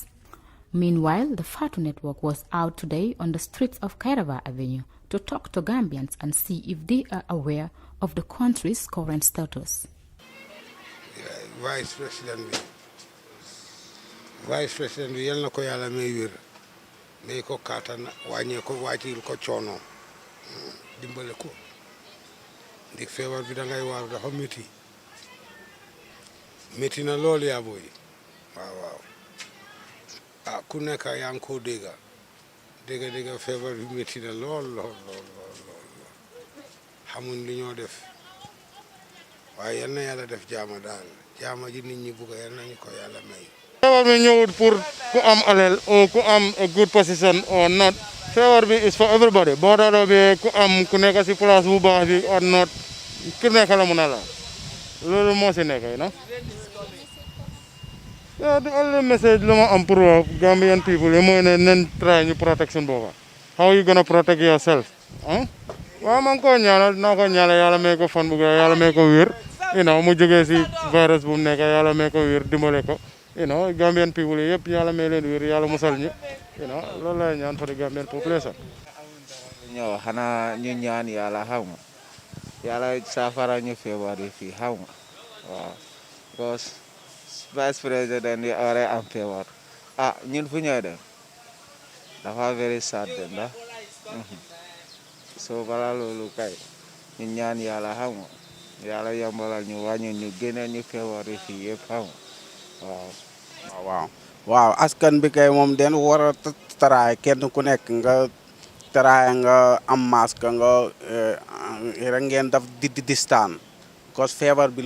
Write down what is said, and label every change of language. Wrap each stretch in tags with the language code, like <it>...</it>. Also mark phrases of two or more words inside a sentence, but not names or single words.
<en>Meanwhile, the Fatu Network was out today on the streets of Kairaba Avenue to talk to Gambians and see if they are aware of the country's current status. Vice President,</en> <wo>yal na ko yàlla may wér may ko kàttan wàññee ko wàccil ko coono dimbale ko ndik feebar bi da ngay waar dafa métti na lool yaa booy waaw ku nekk yaa ngi koo dégga feebar bi métti na lool xamuñ li ñoo def waaye yal na yàlla def jaama daal jaama ji nit ñi bugg yal nañu ko yàlla may. Feebar bi ñëwut pour ku am alal or ku am</wo> <en>a good position or not.</en> <wo>Feebar bi</wo> <en>is for everybody.</en> <wo>Boodalo bi ku nekk si place bu baax bi</wo> <en>or not</en> <wo>ku nekk la mun a la loolu moo si nekk</wo> <en>you know. Yeah, the only message</en> <wo>lu ma am pour</wo> <en>Gambian people</en> <wo>yi mooy ne nen try ñu protection booba.</wo> <en>How you gonna protect yourself?</en> <wo>Waaw man ko ñaanal naa ko ñaanal yàlla may ko fan bu yàlla may ko wér</wo> <en>you know</en> <wo>mu jógee si virus bu mu nekk yàlla may ko wér dimbale ko.</wo> <en>You know, Gambian people</en> <wo>yëpp yàlla may leen wér yàlla musal ñu</wo> <en>you know</en> <wo>loolu la ñaan</wo> <en>for the Gambian population.</en> <wo>ñoo xanaa ñu ñaan yàlla xam nga yàlla saafara ñu feebar yi fii xam nga waaw because Vice President yi ore am feebar ñun fu ñooy dem dafa</wo> <en>very sad</en> <wo>dem da so bala loolu kay ñu ñaan yàlla xam nga yàlla yombalal ñu wàññi ñu génne ñu feebar yi fii yëpp xam nga waaw askan bi kay moom den war a taraay kenn ku nekk nga taraay nga am masque nga rek ngeen daf di distance because feebar bi</wo>